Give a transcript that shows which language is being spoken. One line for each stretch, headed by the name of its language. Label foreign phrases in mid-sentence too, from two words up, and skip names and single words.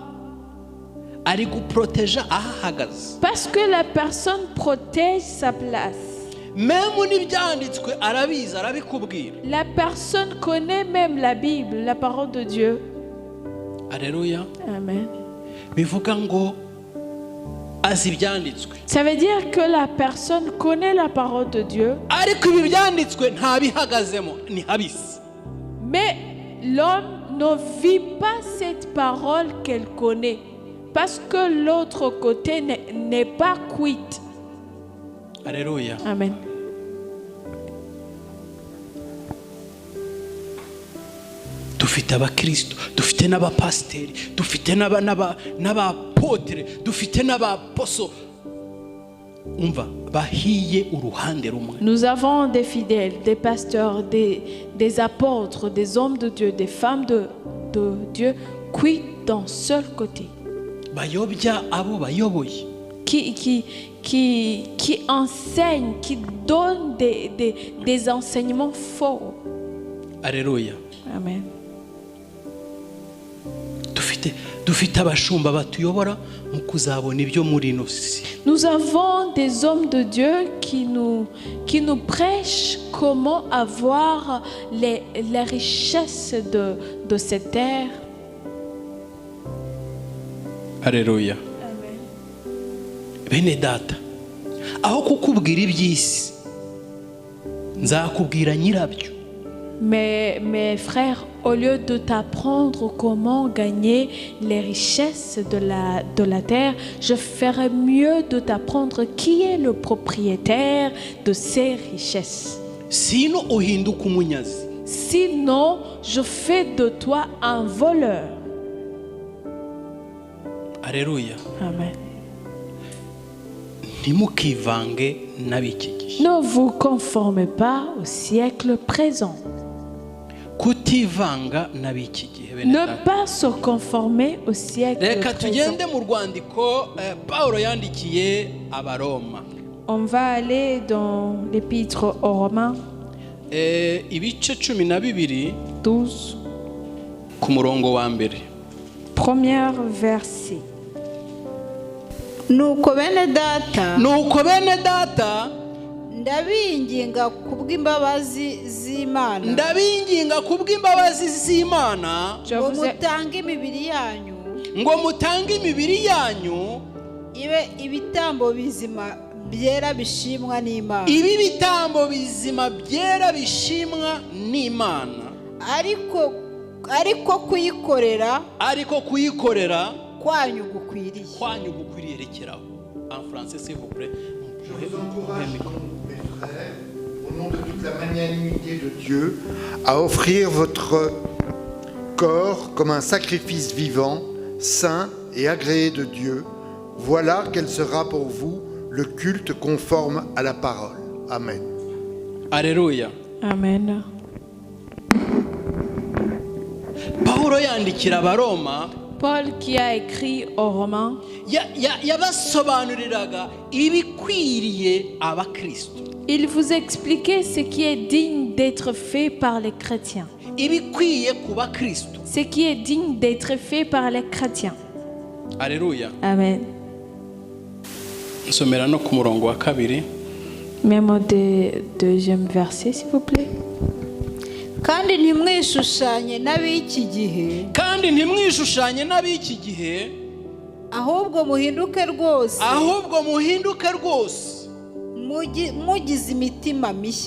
Kinyarwanda: Ari guproteja ahahagaze.
French: Parce que la personne protège sa place.
Kinyarwanda: Même n'ibyanditswe arabizi arabikubwira.
French: La personne connaît même la Bible, la parole de Dieu. Alléluia. Amen.
Kinyarwanda: Bivuga ngo azi ibyanditswe.
French: Ça veut dire que la personne connaît la parole de Dieu.
Kinyarwanda: Ariko ibi byanditswe ntabihagazemo ni habisi.
French: Mais l'homme ne vit pas cette parole qu'elle connaît. Parce que l'autre côté n'est pas cuit. Alléluia. Amen.
Kinyarwanda: dufite abakristo, dufite n'abapasiteri, dufite n'abapotere, dufite n'abaposo umva bahiye uruhande rumwe.
French: Nous avons des fidèles, des pasteurs, des apôtres, des hommes de Dieu, des femmes de Dieu qui d'un seul côté.
Kinyarwanda: Bayobya abo bayoboye.
French: Qui enseignent, qui donnent des enseignements faux. Alléluia. Amen.
Kinyarwanda: Dufite abashumba batuyobora mu kuzabona ibyo muri ino si.
French: Nous avons des hommes de Dieu qui nous prêchent comment avoir les richesses de cette terre. Alléluia. Amen.
Kinyarwanda: Bene data, aho kukubwira iby'isi nzakubwira nyirabyo.
French: Mes frères, au lieu de t'apprendre comment gagner les richesses de la terre, je ferais mieux de t'apprendre qui est le propriétaire de ces richesses.
Kinyarwanda: Sino uhinduka umunyazi.
French: Sinon, je fais de toi un voleur. Alléluia. Amen.
Kinyarwanda: Ntimukivange n'ab'iki gihe.
French: Ne vous conformez pas au siècle présent.
Kinyarwanda: Kutivanga n'ab'iki gihe bene
French: Ne
Kinyarwanda: data.
French: pas se conformer au siècle
Kinyarwanda: Reka
French: présent.
Kinyarwanda: tugende mu rwandiko Pawulo yandikiye Abaroma.
French: On va aller dans l'épître aux Romains
Kinyarwanda: Ibice 12
French: 12,
Kinyarwanda: ku murongo wa mbere.
French: premier verset.
Kinyarwanda: nuko bene data Nuko bene data ndabinginga kubw'imbabazi z'Imana ndabinginga kubw'imbabazi z'Imana
French: Je
Kinyarwanda: ngo
French: vous ai-
Kinyarwanda: mutange imibiri yanyu ngo mutange imibiri yanyu ibe ibitambo bizima byera bishimwa n'Imana, ibi bitambo bizima byera bishimwa n'Imana, ariko kuyikorera kwanyu gukwiriye. gukwiriye.
French: Rekeraho en français s'il vous plaît. Je vous encourage, mes frères, au nom de toute la magnanimité de Dieu, à offrir votre corps comme un sacrifice vivant, saint et agréé de Dieu. Voilà quel sera pour vous le culte conforme à la parole. Amen. Alléluia. Amen.
Kinyarwanda: Pawulo yandikira Abaroma
French: Paul qui a écrit aux Romains,
Kinyarwanda: yabasobanuriraga ibikwiriye abakristo,
French: il vous expliquait ce qui est digne d'être fait par les chrétiens.
Kinyarwanda: ibikwiye ku bakristo.
French: Ce qui est digne d'être fait par les chrétiens. Alléluia. Amen.
Kinyarwanda: Nsomera no ku murongo wa kabiri.
French: Même au deuxième verset, s'il vous plaît.
Kinyarwanda: kandi ntimwishushanye n'ab'iki gihe, Kandi ntimwishushanye n'ab'iki gihe, ahubwo muhinduke rwose ahubwo muhinduke rwose mugize imitima mishya,